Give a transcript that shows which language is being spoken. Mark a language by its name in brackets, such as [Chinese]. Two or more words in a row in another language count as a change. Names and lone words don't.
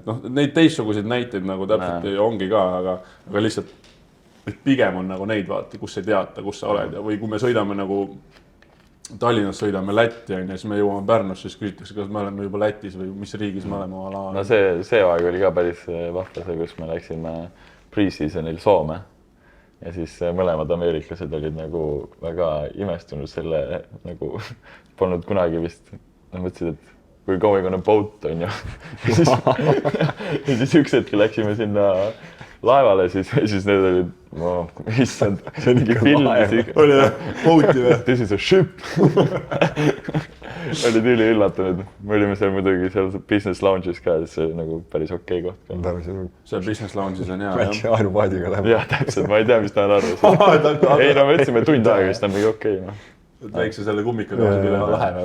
[Estonian] Neid teistsuguseid näiteid nagu täpselt ongi ka, aga lihtsalt pigem on nagu neid vaata, kus ei teata, kus sa oled ja või kui me sõidame nagu Tallinnas sõidame Lätti ja siis me jõuame Pärnus, siis küsitakse, kas me oleme juba Lätis või mis riigis me oleme ala. No see aeg oli ka päris vahva see, kus me läksime pre-seasonil Soome ja siis mõlemad ameeriklased olid nagu väga imestunud selle nagu polnud kunagi vist, mõtlesid, et kui [English] going on a boat [Estonian] on ju. Ja siis üks hetk läksime sinna laevale, siis need olid, issand, see on mingi filmis. Oli boati või? [English] This is a ship. [Estonian] Olid üli üllatunud. Me olime seal muidugi seal [English] business lounge'is [Estonian] ka, see oli nagu päris okei koht. See [English] business lounge'is [Estonian] on hea. Väikse ainupaadiga läheb. Jah, täpselt, ma ei tea, mis ta on arvas. Ei, no me ütlesime tund aega, siis ta on mingi okei. Väikse selle kummikuga üle läheb.